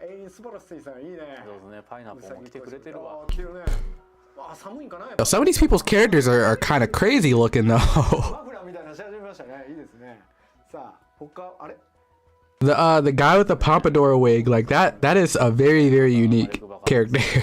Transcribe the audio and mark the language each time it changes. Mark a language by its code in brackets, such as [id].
[ja] 素晴らしいさんいいね。どうぞね、パイナップルも来てくれてるわ。寒いんかな。 [en] Some of these people's characters are kind of crazy looking though. [ja] マフラーみたいなし始めましたね。いいですね。さあ、他あれ。 [en] The guy with the pompadour wig, like that is a very, very unique character.